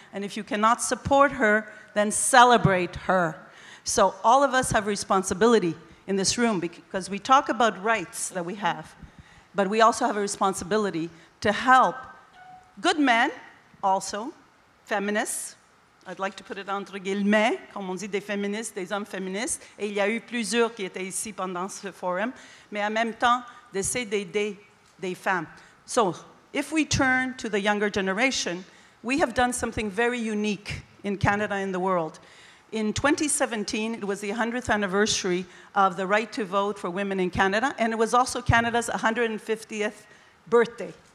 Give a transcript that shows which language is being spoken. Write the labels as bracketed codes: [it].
[en] And if you cannot support her, then celebrate her. So all of us have responsibility in this room, because we talk about rights that we have, but we also have a responsibility to help good men, also, feminists. I'd like to put it [fr] entre guillemets, comme on dit, des féministes, des hommes féministes. Et il y a eu plusieurs qui étaient ici pendant ce forum, mais en même temps, d'essayer d'aider des femmes. [en] So, if we turn to the younger generation, we have done something very unique in Canada and the world. In 2017, it was the 100th anniversary of the right to vote for women in Canada, and it was also Canada's 150th birthday.